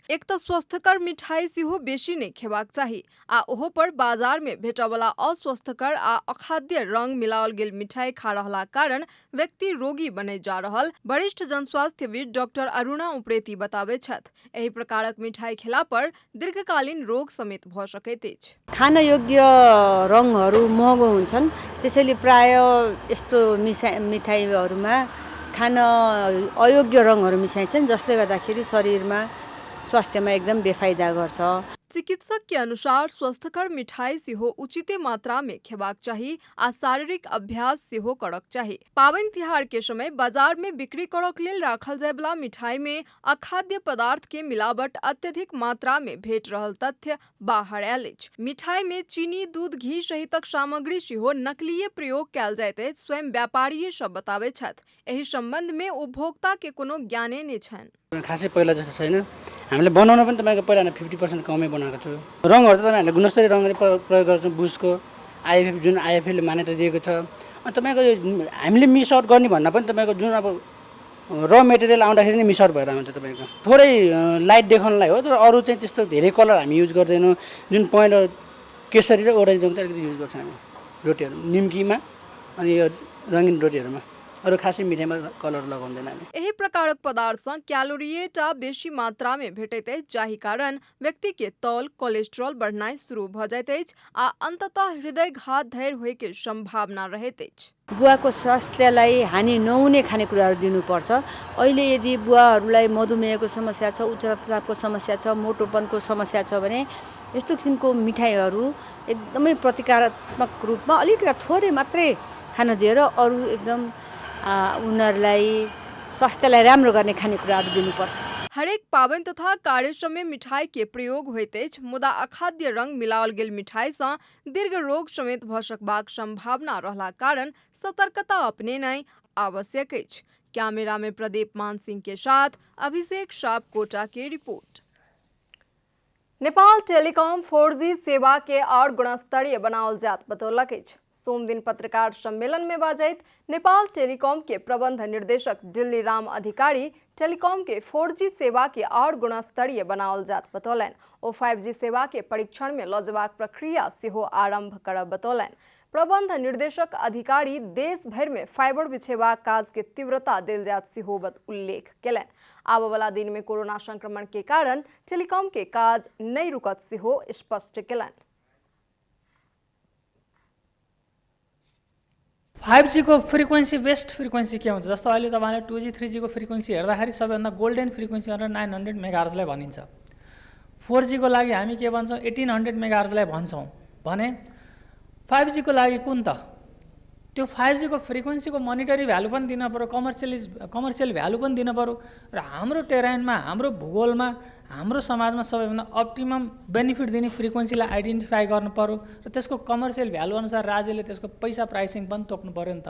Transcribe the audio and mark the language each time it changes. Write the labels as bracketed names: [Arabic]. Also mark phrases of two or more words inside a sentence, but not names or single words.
[Maithili] एक तऽ स्वस्थकर मिठाई सेहो बेसी नहि खेबाक चाही आ ओहो पर बाजार में भेटयवला अस्वस्थकर आ अखाद्य रंग मिलाओल गेल मिठाई खा रहला कारण व्यक्ति रोगी बने जा रहल वरिष्ठ जनस्वास्थ्यविद डॉक्टर अरुणा उप्रेती बताबै छथि। एहि प्रकारक मिठाई खेला पर दीर्घकालीन रोग समेत भऽ सकैत अछि। [Nepali] खान योग्य रङहरू महँगो हुन्छन्, त्यसैले प्राय यस्तो मिठाईहरूमा खान अयोग्य रङहरू मिसाइन्छन्, जसले गर्दाखेरि शरीरमा स्वास्थ्यमा एकदम बेफाइदा गर्छ। [Maithili] चिकित्सक के अनुसार स्वस्थकर मिठाई सेहो उचिते मात्रा में खेबाक चाही आ शारीरिक अभ्यास सेहो करक चाही। पावनि तिहार के समय बाजार में बिक्री करक लेल राखल जाय वाला मिठाई में अखाद्य पदार्थ के मिलावट अत्यधिक मात्रा में भेट रहल तथ्य बाहर आयल अछि। मिठाई में चीनी, दूध, घी सहितक सामग्री सेहो नकलीय प्रयोग कयल जाइत अछि, स्वयं व्यापारी सब बताबै छथि। एहि सम्बन्ध में उपभोक्ता के कोनो ज्ञानै नै छन्। [Nepali] खासै पहिला जस्तो छैन। हामीले बनाउन पनि तपाईँको पहिला 50% कमै बनाएको छु। रङहरू त हामीले गुणस्तरीय रङले प्रयोग गर्छौँ। बुस्को आइएफएफ जुन आइएफएफले मान्यता दिएको छ। अनि तपाईँको यो हामीले [English] miss out [Nepali] गर्ने भन्दा पनि तपाईँको जुन अब र मेटेरियल आउँदाखेरि नै [English] miss out [Nepali] भएर आउँछ। तपाईँको थोरै लाइट देखाउनलाई हो, तर अरू चाहिँ त्यस्तो धेरै कलर हामी युज गर्दैनौँ। जुन पहेँलो केसरी र ओरेन्ज चाहिँ अलिकति युज गर्छौँ हामी रोटीहरू निम्कीमा अनि यो रङ्गीन रोटीहरूमा। अरू खासै मिठाईमा कलर लगाउँदैन हामी। [Maithili] एही प्रकारक पदार्थसँ क्यालोरिएटा बेसी मात्रा में भेटैत अछि, जाहि कारण व्यक्ति के तौल, कोलेस्ट्रॉल बढ़नाइ शुरू भऽ जाइत अछि आ अंततः हृदयघात धरि होय के संभावना रहैत अछि। [Nepali] बुवाको स्वास्थ्यलाई हानि नहुने खानेकुराहरू दिनुपर्छ। अहिले यदि बुवाहरूलाई मधुमेहको समस्या छ, उच्च रक्तचापको समस्या छ, मोटोपनको समस्या छ भने यस्तो किसिमको मिठाईहरू एकदमै प्रतिकारात्मक रूपमा अलिकति थोरै मात्रै खान दिएर अरू एकदम उनीहरूलाई स्वास्थ्यलाई राम्रो गर्ने खानेकुराहरू दिनुपर्छ। [Maithili] हरेक पावनि तथा कार्यक्रम में मिठाई के प्रयोग होइत अछि, मुदा अखाद्य रंग मिलाओल गेल मिठाई सँ दीर्घ रोग समेत भऽ सकबाक संभावना रहला कारण सतर्कता अपनेनाइ आवश्यक अछि। कैमरा में प्रदीप मान सिंह के साथ अभिषेक सापकोटा की रिपोर्ट। नेपाल टेलीकॉम 4G सेवा के और गुणस्तरीय बनाओल जात बतौलक अछि। सोम दिन पत्रकार सम्मेलन में बाजैत नेपाल टेलीकॉम के प्रबंध निर्देशक दिल्ली राम अधिकारी टेलीकॉम के 4G सेवा के और गुणस्तरीय बनाओल जात बतौलनि। ओ 5G सेवा के परीक्षण में लऽ जेबाक प्रक्रिया सेहो आरंभ करब बतौलनि। प्रबंध निर्देशक अधिकारी देश भर में फाइबर बिछेबाक काज के तीव्रता देल जात सेहो उल्लेख केलनि। आबय वाला दिन में कोरोना संक्रमण के कारण टेलीकॉम के काज नहीं रुकत सेहो स्पष्ट केलनि। [Nepali] 5G को फ्रिक्वेन्सी [English] best frequency [Nepali] के हुन्छ, जस्तो अहिले तपाईँले 2G 3G को फ्रिक्वेन्सी हेर्दाखेरि सबैभन्दा [English] golden frequency [Nepali] भनेर 900 मेगाहर्जलाई भनिन्छ। 4G को लागि हामी के भन्छौँ 1800 मेगाहर्जलाई भन्छौँ भने 5G को लागि कुन त त्यो 5G को फ्रिक्वेन्सी को [English] monetary value [Nepali] पनि दिन पर्यो, [English] commercial value [Nepali] पनि दिन पर्यो र हाम्रो टेरेनमा, हाम्रो भूगोलमा, हाम्रो समाजमा सबैभन्दा [English] optimum benefit [Nepali] दिने फ्रिक्वेन्सीलाई आइडेन्टिफाई गर्नु पर्यो र त्यसको [English] commercial value [Nepali] अनुसार राज्यले त्यसको पैसा प्राइसिङ पनि तोक्नु पर्यो नि त।